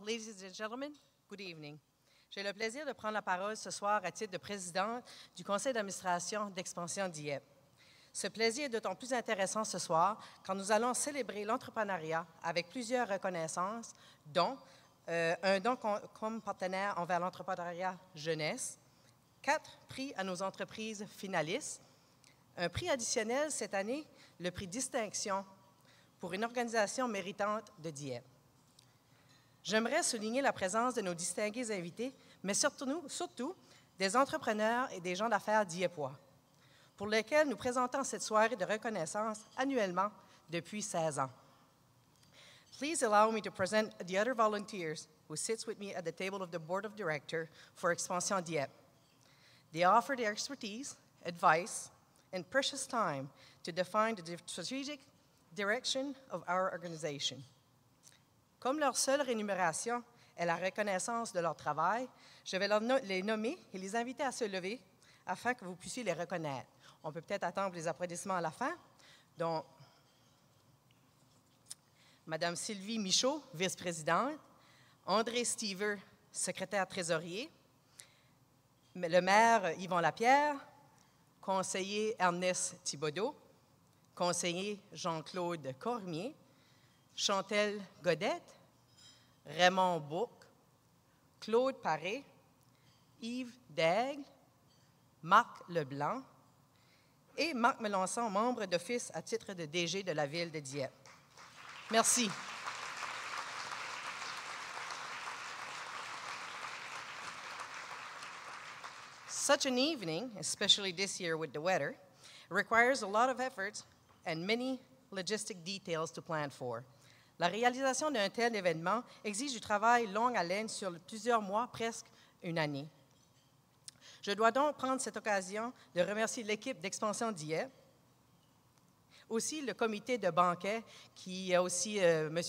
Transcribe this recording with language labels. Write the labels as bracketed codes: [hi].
[en] Ladies and gentlemen, good evening. [fr] J'ai le plaisir de prendre la parole ce soir à titre de présidente du conseil d'administration d'Expansion Dieppe. Ce plaisir est d'autant plus intéressant ce soir quand nous allons célébrer l'entrepreneuriat avec plusieurs reconnaissances, dont un don comme partenaire envers l'entrepreneuriat jeunesse, 4 prix à nos entreprises finalistes, un prix additionnel cette année, le prix Distinction pour une organisation méritante de Dieppe. J'aimerais souligner la présence de nos distingués invités, mais surtout des entrepreneurs et des gens d'affaires dieppois, pour lesquels nous présentons cette soirée de reconnaissance annuellement depuis 16 ans. [en] Please allow me to present the other volunteers who sits with me at the table of the Board of Directors for Expansion Dieppe. They offer their expertise, advice, and precious time to define the strategic direction of our organization. [fr] Comme leur seule rémunération est la reconnaissance de leur travail, je vais les nommer et les inviter à se lever afin que vous puissiez les reconnaître. On peut peut-être attendre les applaudissements à la fin. Donc, Mme Sylvie Michaud, vice-présidente, André Stever, secrétaire trésorier, le maire Yvon Lapierre, conseiller Ernest Thibodeau, conseiller Jean-Claude Cormier, Chantal Godette, Raymond Bouc, Claude Paré, Yves Daigle, Marc Leblanc et Marc Melançon, membre d'office à titre de DG de la ville de Dieppe. Merci. [en] Such an evening, especially this year with the weather, requires a lot of effort and many logistic details to plan for. [fr] La réalisation d'un tel événement exige du travail longue haleine sur plusieurs mois, presque une année. Je dois donc prendre cette occasion de remercier l'équipe d'Expansion Dieppe, aussi le comité de banquet, qui a aussi M.